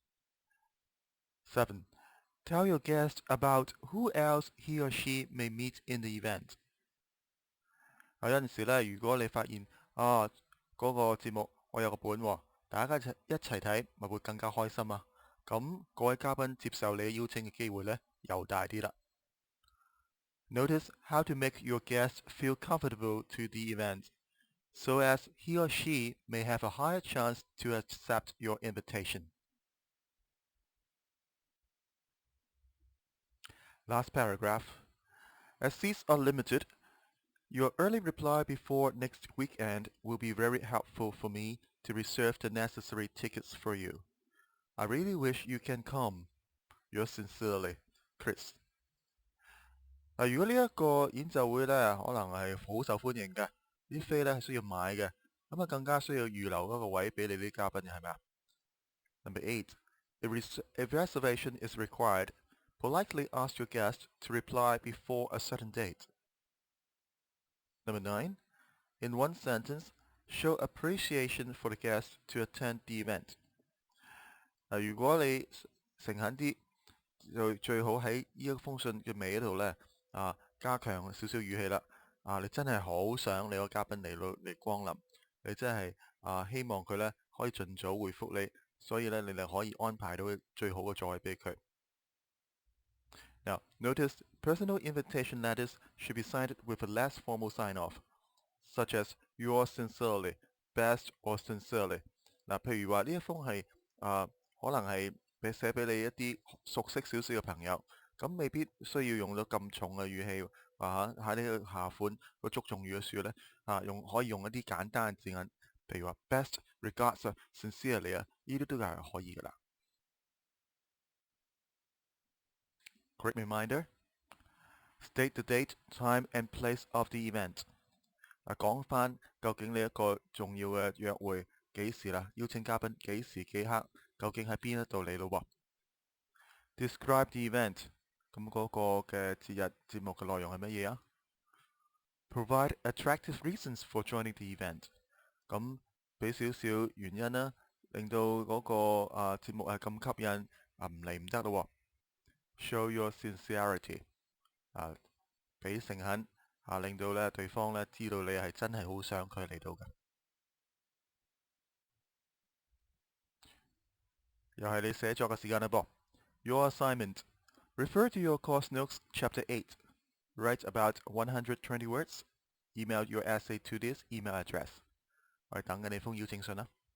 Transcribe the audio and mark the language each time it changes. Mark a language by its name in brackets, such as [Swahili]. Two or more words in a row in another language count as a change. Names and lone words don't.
[English] 7. Tell your guest about who else he or she may meet in the event。 [Cantonese] 有陣時咧，如果你發現嗰個節目我有個本喎，大家一齊睇，咪會更加開心啊！咁各位嘉賓接受你邀請嘅機會咧，又大啲啦。 [English] Notice how to make your guest feel comfortable to the event, so as he or she may have a higher chance to accept your invitation. Last paragraph. As seats are limited, your early reply before next weekend will be very helpful for me to reserve the necessary tickets for you. I really wish you can come. Yours sincerely, Chris。 [Cantonese] 如果呢一個演奏會咧，可能係好受歡迎嘅，啲飛咧係需要買嘅，咁更加需要預留嗰個位俾你啲嘉賓嘅，係咪啊？ [English] Number 8. If reservation is required, politely ask your guest to reply before a certain date. Number 9. In one sentence, show appreciation for the guest to attend the event。 [Cantonese] 如果你誠懇啲，就最好喺呢一封信嘅尾嗰度咧，加強少少語氣啦。你真係好想你個嘉賓嚟光臨，你真係希望佢咧可以盡早回覆你，所以咧你哋可以安排到最好嘅座位俾佢。 [English] Now, notice personal invitation letters should be signed with a less formal sign-off, such as yours sincerely, best or sincerely。 [Cantonese] 譬如話呢一封係可能係寫俾你一啲熟悉少少嘅朋友，咁未必需要用到咁重嘅語氣，喺呢個下款個祝頌語嘅時候咧，可以用一啲簡單嘅字眼，譬如話 [English] best regards [Cantonese] 啊，sincerely 啊，呢啲都係可以噶啦。 [English] Quick reminder: state the date, time and place of the event。 [Cantonese] 講翻究竟你一個重要嘅約會幾時啦？邀請嘉賓幾時幾刻？究竟喺邊一度嚟咯 ？ [English] Describe the event。 [Cantonese] 咁嗰個嘅節日節目嘅內容係乜嘢啊 ？ [English] Provide attractive reasons for joining the event。 [Cantonese] 咁俾少少原因啦，令到嗰個節目係咁吸引，唔嚟唔得咯。 [English] Show your sincerity。 [Cantonese] 俾誠懇。令到咧對方咧知道你係真係好想佢嚟到嘅。又係你寫作嘅時間啦噃。 [English] Your assignment: refer to your course notes, chapter 8. Write about 120 words. Email your essay to this email address. [Cantonese] 我哋等緊你封邀請信啦。